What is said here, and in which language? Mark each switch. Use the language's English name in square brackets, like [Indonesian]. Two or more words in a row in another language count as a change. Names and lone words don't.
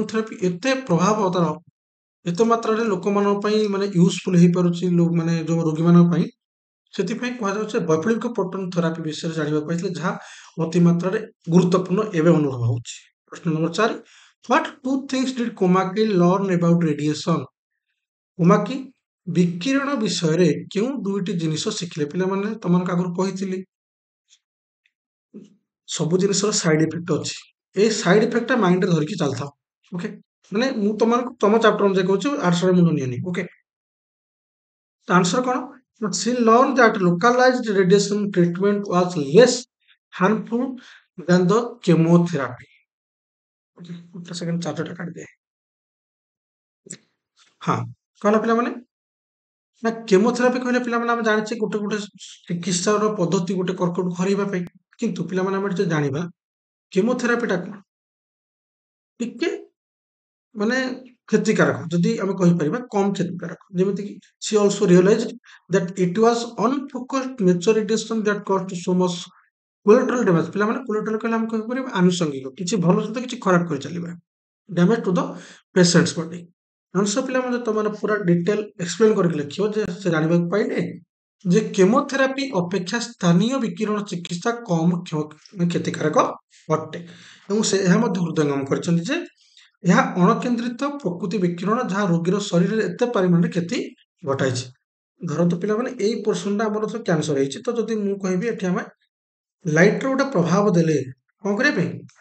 [Odia] ଥେରାପି ଏତେ ପ୍ରଭାବ ତାର ଏତେ ମାତ୍ରାରେ ଲୋକମାନଙ୍କ ପାଇଁ ମାନେ ୟୁଜଫୁଲ ହେଇପାରୁଛି ମାନେ ଯୋଉ ରୋଗୀମାନଙ୍କ ପାଇଁ ସେଥିପାଇଁ କୁହାଯାଉଛି ବୈପ୍ଳବିକ [English] proton therapy [Odia] ବିଷୟରେ ଜାଣିବାକୁ ପାଇଥିଲେ ଯାହା ଅତି ମାତ୍ରାରେ ଗୁରୁତ୍ୱପୂର୍ଣ୍ଣ ଏବେ ଅନୁଭବ ହଉଛି ପ୍ରଶ୍ନ ନମ୍ବର 4 [English] what two things did Komaki learn about radiation [Odia] କୋମାକି ବିକିରଣ ବିଷୟରେ କେଉଁ ଦୁଇଟି ଜିନିଷ ଶିଖିଲେ ପିଲାମାନେ ତମମାନଙ୍କୁ ଆଗରୁ କହିଥିଲି ସବୁ ଜିନିଷର [English] side effect [Odia] ଅଛି ଏଇ [English] side effectଟା [Odia] ମାଇଣ୍ଡରେ ଧରିକି ଚାଲିଥାଉ ଓକେ ମାନେ ମୁଁ ତମମାନଙ୍କୁ ତମ ଚାପ୍ଟର ଅନୁଯାୟୀ କହୁଛି ଆର୍ଟ୍ସରେ ମୁଣ୍ଡ ନିଅନି ଓକେ ତ ଆନ୍ସର କଣ [English] she learned that localized radiation treatment was less harmful than the chemotherapy okay [Odia] ଗୋଟେ ସେକେଣ୍ଡ ଚାର୍ଜରଟା କାଟିଦିଏ ହଁ କଣ ହେଲା ପିଲାମାନେ ନା କେମୋଥେରାପି କହିଲେ ପିଲାମାନେ ଆମେ ଜାଣିଛେ ଗୋଟେ ଗୋଟେ ଚିକିତ୍ସାର ପଦ୍ଧତି ଗୋଟେ କର୍କଟକୁ ହରେଇବା ପାଇଁ କିନ୍ତୁ ପିଲାମାନେ ଆମେ ଟିକେ ଜାଣିବା କେମୋଥେରାପିଟା କଣ ଟିକେ ମାନେ କ୍ଷତିକାରକ ଯଦି ଆମେ କହିପାରିବା କମ କ୍ଷତିକାରକ ଯେମିତିକି [English] she also realized that it was unfocused nature radiation that caused so much collateral damage [Odia] ପିଲାମାନେ collateral କହିଲେ ଆମେ କହିପାରିବା ଆନୁଷଙ୍ଗିକ କିଛି ଭଲ ସହିତ କିଛି ଖରାପ କରି ଚାଲିବା [English] damage to the patient's body [Odia] ଆଂଶ ପିଲାମାନେ ତମମାନେ ପୁରା [English] detail explain [Odia] କରିକି ଲେଖିବ ଯେ ସେ ଜାଣିବାକୁ ପାଇଲେ ଯେ କେମୋଥେରାପି ଅପେକ୍ଷା ସ୍ଥାନୀୟ ବିକିରଣ ଚିକିତ୍ସା କମ କ୍ଷତିକାରକ ଅଟେ ଏବଂ ସେ ଏହା ମଧ୍ୟ ହୃଦୟଙ୍ଗମ କରିଛନ୍ତି ଯେ ଏହା ଅଣକେନ୍ଦ୍ରିତ ପ୍ରକୃତି ବିକିରଣ ଯାହା ରୋଗୀର ଶରୀରରେ ଏତେ ପରିମାଣରେ କ୍ଷତି ଘଟାଇଛି ଧରନ୍ତୁ ପିଲାମାନେ ଏଇ ପୋର୍ସନଟା ଆମର ତ କ୍ୟାନ୍ସର ହେଇଛି ତ ଯଦି ମୁଁ କହିବି ଏଠି ଆମେ ଲାଇଟର ଗୋଟେ ପ୍ରଭାବ ଦେଲେ କଣ କରିବା ପାଇଁ